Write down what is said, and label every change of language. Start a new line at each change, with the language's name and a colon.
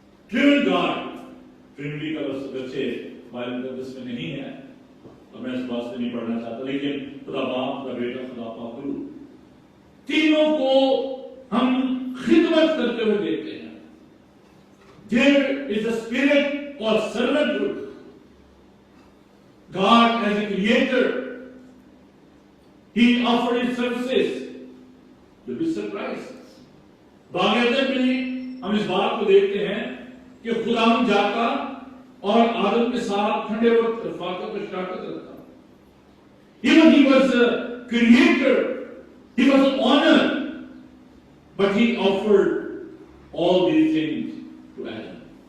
English: Pure God,
Urdu: Trinity کا لفظ بچے بائبل مقدس میں نہیں ہے اور میں اس بات سے نہیں پڑھنا چاہتا, لیکن خدا باپ, خدا بیٹا, خدا پاک روح, تینوں کو ہم خدمت کرتے ہوئے دیکھتے ہیں.
English: There is a spirit called servanthood. God as a creator, He offered His services. You'll be surprised.
Urdu: باغ عدن میں ہم اس بات کو دیکھتے ہیں کہ خدا جاتا اور آدم کے ساتھ ٹھنڈے وقت رفاقت و شراکت رکھتا.
English: Even he was a creator, he was an honor, but he offered all these things to Adam.